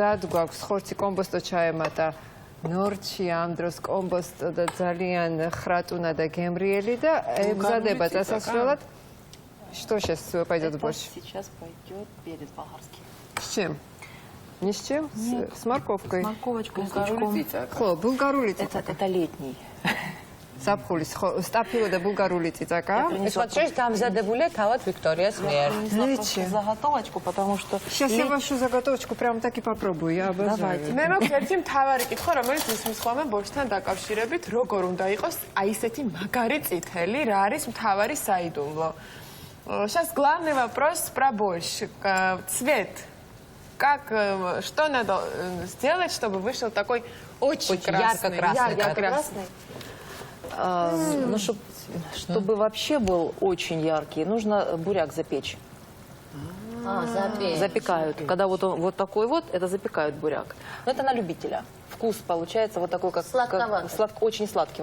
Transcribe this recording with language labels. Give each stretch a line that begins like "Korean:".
Georgian: გვაქვს ხორცი კომბოსტო ჩაემატა ნორჩი ამ დროს კომბოსტო და ძალიან ხრატუნა და გემრიელი და ემზადება დასასრულად
Russian: что сейчас пойдет больше сейчас пойдет перец болгарский с чем не с чем с морковкой Морковочкой,
Georgian: ხო ბულგარული წიწაკა
Russian: это летний
Georgian: საფხულის სტაფილო და ბულგარული წიწაკა ეს სხვა შეს დამზადებულია თავად ვიქტორიას მიერ
Russian: заготовочку потому что сейчас я вашу заготовочку прям так и попробую я обожаю
Georgian: მე მაქვს ერთი მთავარი კითხვა რომელიც ისმის ხოლმე ბორშთან დაკავშირებით როგორ უნდა იყოს აი ესეთი მაგარი წითელი რა არის მთავარი საიდუმლო
Russian: сейчас главный вопрос про борщ цвет как что надо сделать чтобы вышел такой очень ярко-красный ну, чтобы вообще был очень яркий, нужно буряк запечь. Запекают. Когда вот он вот такой вот, это запекают буряк. Но это на любителя. Вкус получается вот такой, как очень сладкий.